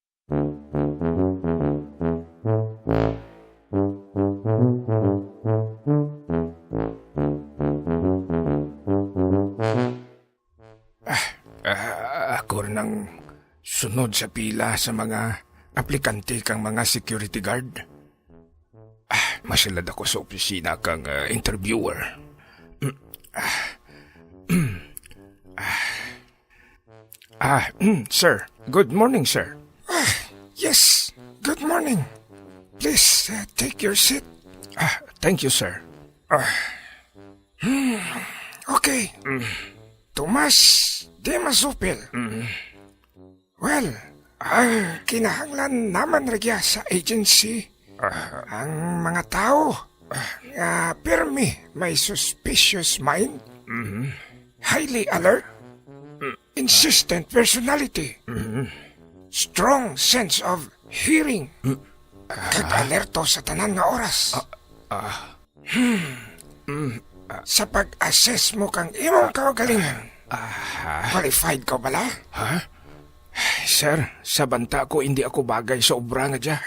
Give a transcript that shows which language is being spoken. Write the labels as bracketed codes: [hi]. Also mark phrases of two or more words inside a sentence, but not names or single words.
[krj] Ako nang sunod sa pila sa mga aplikante kang mga security guard. Masilad ako sa opisina kang interviewer. [en] Sir. Good morning, sir. Yes, good morning. Please, take your seat. Thank you, sir. Okay. Tomas Dimasupil. [krj] Well, kinahanglan naman nagya sa agency. Ang mga tao nga pirmi may [en] suspicious mind, highly alert, insistent personality, strong sense of hearing, [krj] kag alerto sa tanan nga oras. Sa pag-assess mo kang imong kaugalingan, qualified ka bala? Sir, sa banta ko hindi ako bagay sa obra nga dya.